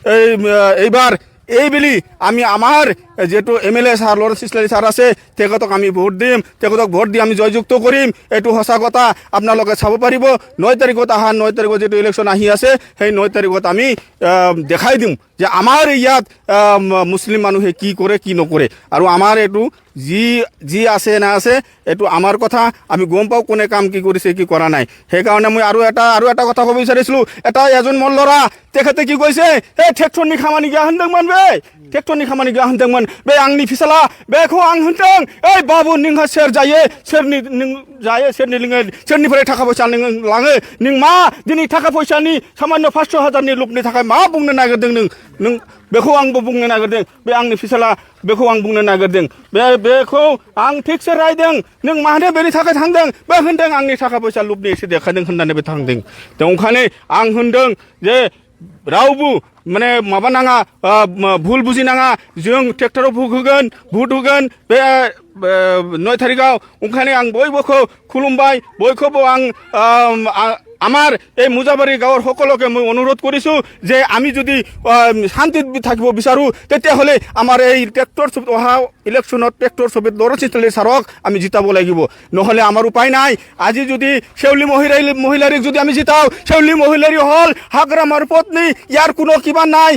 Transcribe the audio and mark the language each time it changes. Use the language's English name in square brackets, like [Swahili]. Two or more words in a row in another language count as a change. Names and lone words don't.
[Assamese] এইবাৰ এইবেলি আমি আমাৰ যেটো MLA ছাৰ লৰেন্স ইছলাৰী ছাৰ আছে তেখেতক আমি ভোট দিম তেখেতক ভোট দি আমি জয়যুক্ত কৰিম এইটো সঁচা কথা আপোনালোকে চাব পাৰিব 9 তাৰিখত 9 তাৰিখত যেটো ইলেকশ্যন আহি আছে সেই 9 তাৰিখত আমি দেখাই দিম যে আমাৰ ইয়াত মুছলিম মানুহে কি কৰে কি নকৰে আৰু আমাৰ এইটো যি আছে না আছে এইটো আমাৰ কথা আমি গম পাওঁ কোনে কাম কি কৰিছে কি কৰা নাই সেইকাৰণে মই আৰু এটা কথা ক'ব বিচাৰিছিলোঁ এজন মোৰ ল'ৰা তেখেতে কি কৈছে এই ট্ৰেক্টৰ [Bodo] निखामानि गिया हन्दंमान बे ट्रेक्टर नि खामानि गा हन्तंमान बे आंनि फिसाला बेखौ आं होनदों ओइ बाबु नोंहा सोर जायो सोरनि नों जायो सोरनि लोङो सोरनिफ्राय थाखा फैसा नों लाङो नों मा दिनै थाखा फैसानि सामान्य 500,000 नि लुबनि थाखाय मा बुंनो नागिरदों नों बेखौ आंबो बुंनो नागिरदों बे आंनि फिसाला बेखौ आं बुंनो नागिरदों बेखौ आं थिगसे रायदों नों मानो बेनि थाखाय थांदों बे होनदों आंनि थाखा फैसा लुबनि एसे देखायदों होननानै बे थांदों ओंखायनो आं होनदों जे रावबो माने माबा नाङा भुल बुजि नाङा जों ट्रेक्टराव भुट होगोन बे 9 तारिखाव ओंखायनो आं बयबोखौ खुलुमबाय बयखौबो आं [Assamese] আমার এই মুজাবাৰী গাঁৱৰ সকলোকে মই অনুৰোধ কৰিছোঁ যে আমি যদি শান্তিত থাকিব বিচাৰোঁ তেতিয়াহ'লে আমাৰ এই ট্ৰেক্টৰ অহা ইলেকশ্যনত ট্ৰেক্টৰ ছবিত লৰেন্স ইছলাৰী ছাৰক আমি জিতাব লাগিব নহ'লে আমাৰ উপায় নাই আজি যদি শেউলি মহিলাৰীক যদি আমি জিতাওঁ শেউলি মহিলাৰী হ'ল হাগ্ৰামাৰ পত্নী ইয়াৰ কোনো কিবা নাই